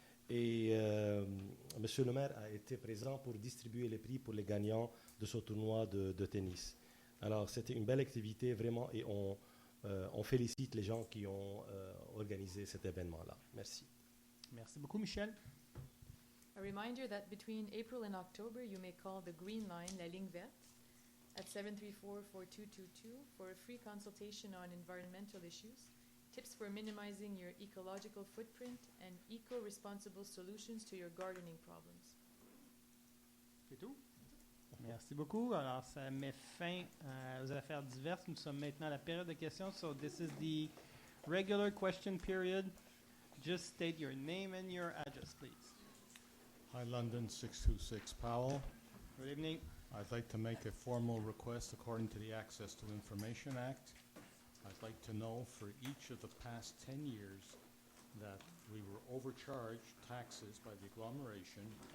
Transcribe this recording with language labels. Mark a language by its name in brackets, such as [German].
[French] Et Monsieur le maire a été présent pour distribuer les prix pour les gagnants de ce tournoi de tennis. Alors, c'était une belle activité, vraiment, et on félicite les gens qui ont organisé cet événement-là. Merci. Merci beaucoup, Michel. [English] A reminder that between April and October, you may call the Green Line, [French] la ligne verte, [English] at 734-4222 for a free consultation on environmental issues, tips for minimizing your ecological footprint, and eco-responsible solutions to your gardening problems. [French] C'est tout? Merci beaucoup. Alors, ça met fin aux affaires diverses. Nous sommes maintenant à la période de questions. [English] So this is the regular question period. Just state your name and your address, please. Hi, London, 626 Powell. Good evening. I'd like to make a formal request according to the Access to Information Act. I'd like to know for each of the past 10 years that we were overcharged taxes by the agglomeration.